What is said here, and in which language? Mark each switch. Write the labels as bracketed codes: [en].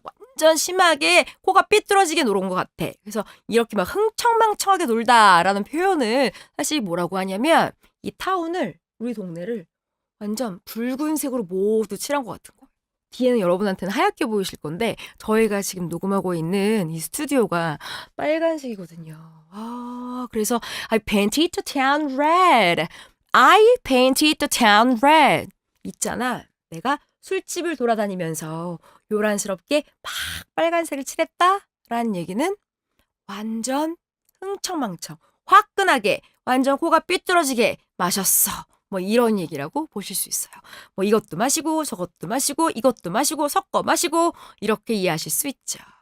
[ko] 완전 심하게 코가 삐뚤어지게 놀은 것 같아. 그래서 이렇게 막 흥청망청하게 놀다라는 표현을 사실 뭐라고 하냐면 이 타운을 우리 동네를 완전 붉은색으로 모두 칠한 것 같은 거. 뒤에는 여러분한테는 하얗게 보이실 건데 저희가 지금 녹음하고 있는 이 스튜디오가 빨간색이거든요. [en] 그래서 I painted the town red. I painted the town red. [ko] 있잖아. 내가 술집을 돌아다니면서 요란스럽게 막 빨간색을 칠했다라는 얘기는 완전 흥청망청, 화끈하게, 완전 코가 삐뚤어지게 마셨어. 뭐 이런 얘기라고 보실 수 있어요. 뭐 이것도 마시고 저것도 마시고 이것도 마시고 섞어 마시고 이렇게 이해하실 수 있죠.